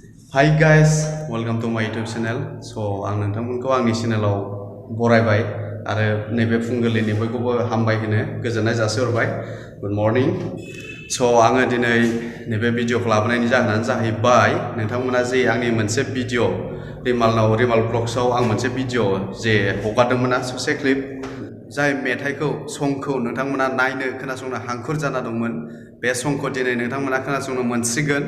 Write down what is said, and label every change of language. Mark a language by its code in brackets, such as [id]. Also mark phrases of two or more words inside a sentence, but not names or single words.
[en] Hi guys, welcome to my YouTube channel. [brx] So आं नोंथांमोनखौ आंनि चेनेलाव बरायबाय आरो नैबे फुंबिलिनि बयखौबो हामबाय होनो गोजोननाय जासिहरबाय. [en] Good morning. [brx] So आङो दिनै नैबे भिडिअखौ लाबोनायनि जाहोनानो जाहैबाय नोंथांमोना जे आंनि मोनसे भिडिअ रिमाल ब्लग्सआव आं मोनसे भिडिअ जे हगारदोंमोन ना ससे क्लिप जाय मेथाइखौ संखौ नोंथांमोना नायनो खोनासंनो हांखुर जाना दंमोन बे संखौ दिनै नोंथांमोना खोनासंनो मोनसिगोन.